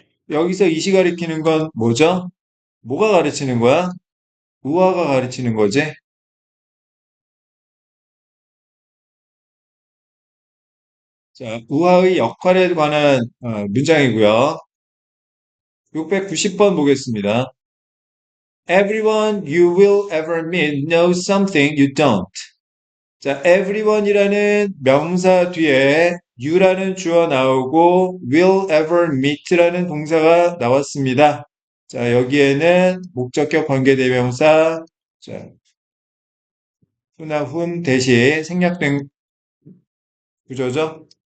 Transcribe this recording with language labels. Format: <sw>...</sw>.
<ko>여기서 이시 가리키는 건 뭐죠? 뭐가 가르치는 거야? 우화가 가르치는 거지? 자, 우화의 역할에 관한 문장이고요. 690번 보겠습니다.</ko> <en>Everyone you will ever meet knows something you don't.</en> <ko>자, everyone이라는 명사 뒤에 you라는 주어 나오고 will ever meet라는 동사가 나왔습니다. 자, 여기에는 목적격 관계대명사 자, who나 whom 대신 생략된 구조죠.</ko>